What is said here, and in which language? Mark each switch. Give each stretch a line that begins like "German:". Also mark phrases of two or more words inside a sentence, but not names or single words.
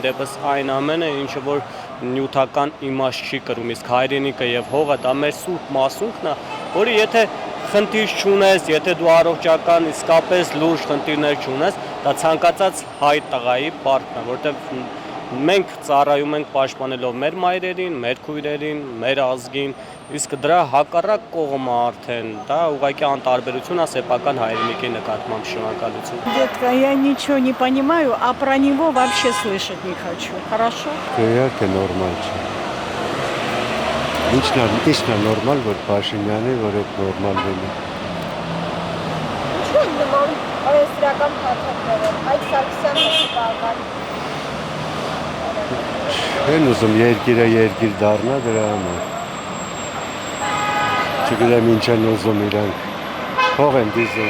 Armenian: դեպս այն ամենը, ինչը որ նյութական իմաստ չի կրում, իսկ հայրենիքը եւ հողը դա մեր սուրբ մասունքն է, որը եթե խնդիր չունես, եթե դու առողջական իսկապես լուրջ խնդիրներ չունես, դա ցանկացած հայ տղայի պարտքն է, որտեղ մենք ծառայում ենք պաշտպանելով մեր մայրերին, մեր քույրերին, մեր ազգին, իսկ дра հակառակ կողմը արդեն դա ուղղակի անտարբերություն է սեփական հայրենիքի նկատմամբ շնորհակալություն։
Russian: Детка, я ничего не понимаю, а про него вообще слышать не хочу. Хорошо?
Armenian: Իհարկե նորմալ չէ։ Ինչն է նորմալ, որ Փաշինյանի, որ այդ նորմալ լինի։ Ինչու են նման օրենսդրական փաթեթները, Հայկ Սարգսյանը չի կարողանում։ Են ուզում երկիր դառնա դրա համար։ Չգիտեմ ինչ են ուզում իրանք։ Փող են դիզում։